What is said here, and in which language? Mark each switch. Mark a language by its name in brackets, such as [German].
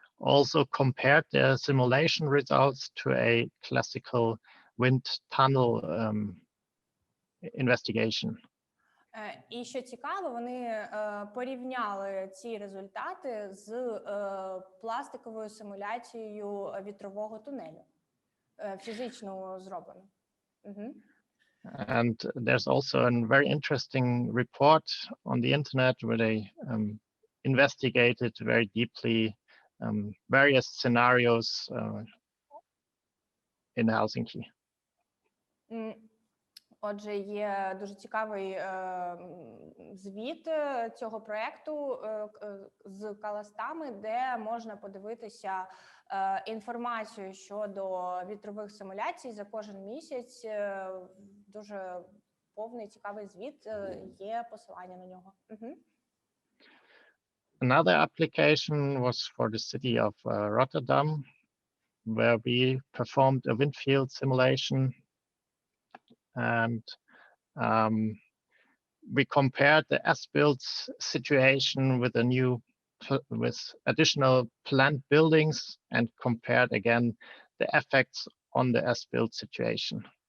[English] also compared their simulation results to a classical wind tunnel investigation. [Ukrainian] І що цікаво, вони порівняли ці результати з пластиковою симуляцією вітрового тунелю, фізично зроблено. [English] And there's also a very interesting report on the internet where they investigated very deeply various scenarios in Helsinki. [Ukrainian] Отже, є дуже цікавий звіт цього проєкту з каластами, де можна подивитися інформацію щодо вітрових симуляцій за кожен місяць. Дуже повний, цікавий звіт, є посилання на нього. [English] Another application was for the city of Rotterdam, where we performed a wind field simulation. And we compared the as-built situation with with additional planned buildings and compared again the effects on the as-built situation.